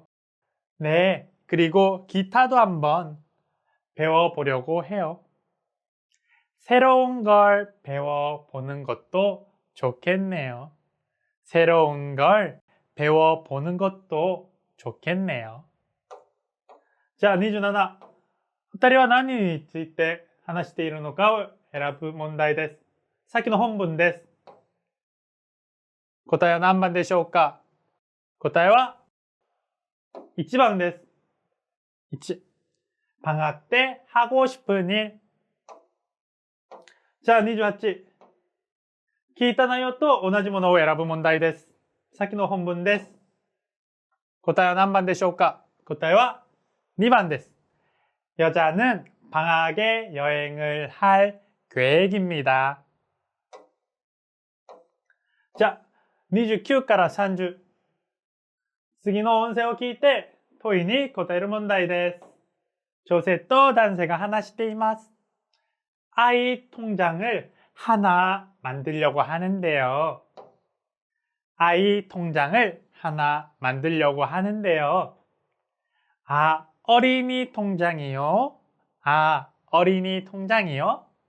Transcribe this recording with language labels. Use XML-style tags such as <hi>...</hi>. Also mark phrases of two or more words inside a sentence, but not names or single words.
<ko>네, 그리고 기타도 한번 배워보려고 해요. 새로운 걸 배워보는 것도 좋겠네요. 새로운 걸 배워보는 것도 좋겠네요. 자, 27.</ko> <ja>二人は何について話しているのかを選ぶ問題です。さっきの本文です。答えは何番でしょうか？答えは1番です。1.</ja> <ko>방학 때 하고 싶은 일. 자, 28.</ko> <ja>聞いた内容と同じものを選ぶ問題です。さっきの本文です。答えは何番でしょうか？答えは2번です.</ja> <ko>여자는 방학에 여행을 할 계획입니다. 자, 29 から30.</ko> <ja>次の音声を聞いて問いに答える問題です。女性と男性が話しています.</ja> <ko>아이 통장을 하나 만들려고 하는데요. 아이 통장을 하나 만들려고 하는데요. 어린이 통장이요? 어린이 통장이요?</ko>